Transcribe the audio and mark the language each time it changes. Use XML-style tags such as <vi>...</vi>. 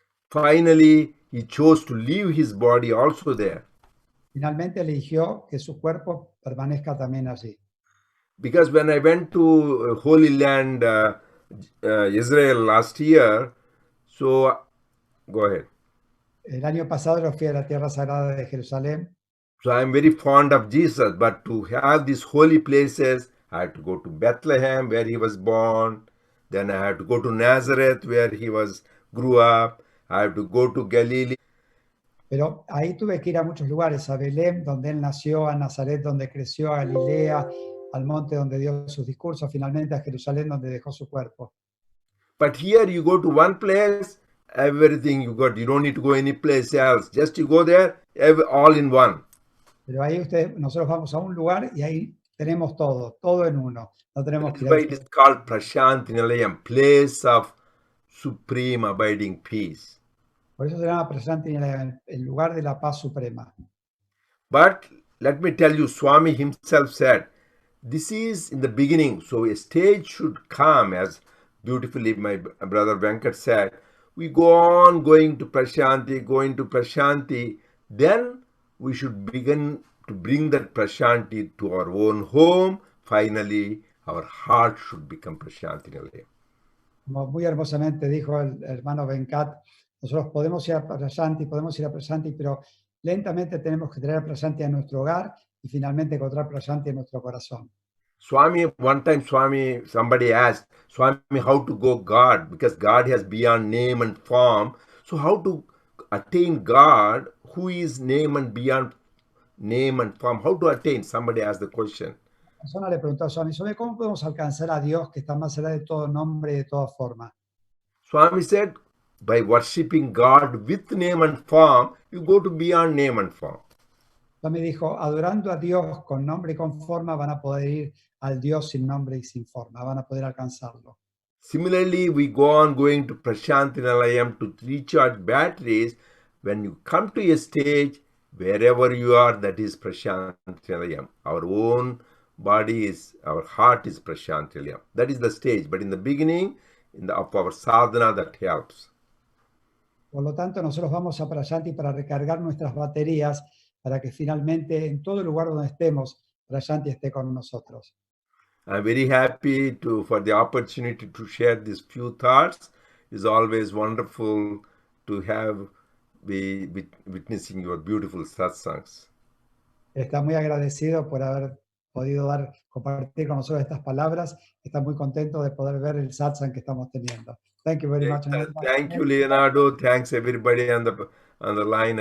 <en>Finally, he chose to leave his body also there.</en> <es>Finalmente eligió que su cuerpo permanezca también allí.</es> <en>Because when I went to Holy Land, Israel last year, so go ahead.</en> <es>El año pasado yo fui a la Tierra Sagrada de Jerusalén.</es> <en>So I'm very fond of Jesus, but to have these holy places, I had to go to Bethlehem, where he was born. Then I had to go to Nazareth, where he grew up. I had to go to Galilee.</en> <es>Pero ahí tuve que ir a muchos lugares, a Belén, donde él nació, a Nazaret, donde creció, a Galilea, al monte donde dio sus discursos, finalmente a Jerusalén, donde dejó su cuerpo.</es> <en>But here you go to one place, everything you got. You don't need to go any place else. Just you go there, all in one.</en> <es>Pero ahí nosotros vamos a un lugar y ahí tenemos todo, todo en uno. No tenemos</es> <en>That's</en> <es>que ir</es> <en>why it is called Prashanti Nilayam, place of supreme abiding peace.</en> <es>Por eso se llama Presidente, el lugar de la paz suprema.</es> <en>But let me tell you, Swami himself said, this is in the beginning, so a stage should come, as beautifully my brother Venkat said. We go on going to Prashanti, then we should begin to bring that Prashanti to our own home. Finally, our heart should become Prashanti.</en> <es>Como muy hermosamente dijo el hermano Venkat, nosotros podemos ir a Prashanti, pero lentamente tenemos que traer a Prashanti a nuestro hogar y finalmente encontrar Prashanti en nuestro corazón.</es> <en>One time somebody asked, Swami, how to go God? Because God has beyond name and form. So how to attain God, who is name and beyond name and form? How to attain? Somebody asked the question.</en> <es>La persona le preguntó a Swami, ¿cómo podemos alcanzar a Dios que está más allá de todo nombre y de toda forma?</es> <en>Swami said, by worshipping God with name and form, you go to beyond name and form.</en> <es>Swami dijo, adorando a Dios con nombre y con forma, van a poder ir al Dios sin nombre y sin forma, van a poder alcanzarlo.</es> <en>Similarly, we go on going to Prashanti Nilayam to recharge batteries. When you come to a stage, wherever you are, that is Prashanti Nilayam. Our own body our heart is Prashanti Nilayam. That is the stage. But in the beginning, of our sadhana, that helps.</en> <es>Por lo tanto, nosotros vamos a Prashanti para recargar nuestras baterías, para que finalmente en todo lugar donde estemos, Prashanti esté con nosotros.</es> <en>I'm very happy for the opportunity to share these few thoughts. It's always wonderful to be witnessing your beautiful satsangs.</en> <es>Está muy agradecido por haber podido compartir con nosotros estas palabras. Está muy contento de poder ver el satsang que estamos teniendo.</es> <en>Thank you very much. Thank you, Leonardo. Thanks everybody on the line.</en>